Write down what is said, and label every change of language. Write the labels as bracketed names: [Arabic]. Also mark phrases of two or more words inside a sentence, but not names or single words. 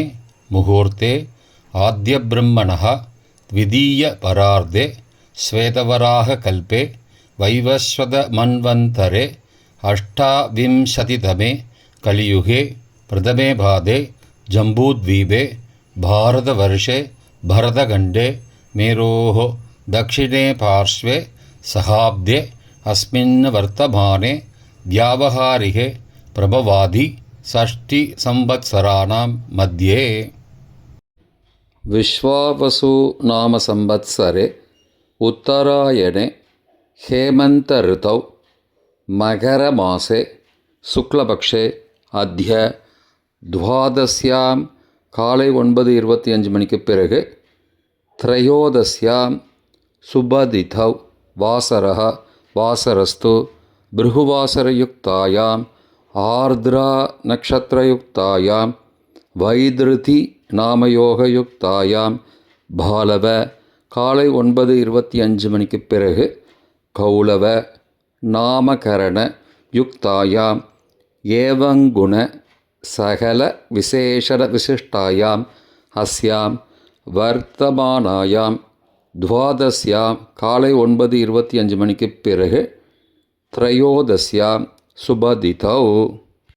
[Sanskrit] मुहूर्ते आद्यब्रह्मणः द्वितीये परार्धे श्वेतवराह कल्पे वैवस्वत मन्वन्तरे अष्टाविंशतितमे कलियुगे प्रथमे पादे जम्बूद्वीपे भारतवर्षे भरतखण्डे मेरोः दक्षिणे पार्श्वे सहाब्दे अस्मिन् वर्तमाने व्यावहारिके प्रभवादि षष्टिसंवत्सराणां मध्ये विश्वावसु नाम संवत्सरे उत्तरायणे हेमन्तऋतौ मकरमासे शुक्लपक्षे अद्य द्वादश्यां காலை [Tamil] 9:25 மணிக்கு பிறகு [Sanskrit] त्रयोदश्यां सुबदिथौ वासरः वासरस्तु भृगुवासरयुक्तायाम् आर्द्रा नक्षत्रयुक्तायां वैदृति नामयोगयुक्तायां बालव காலை [Tamil] 9:25 மணிக்கு பிறகு [Sanskrit] कौलव नामकरण युक्तायाम् एवंगुण सकल विशेषण विशिष्टायाम् अस्याम् वर्तमानायाम् द्वादश्याम् [Tamil] காலை 9:25 மணிக்கு பிறகு [Sanskrit] त्रयोदश्याम् शुभतिथौ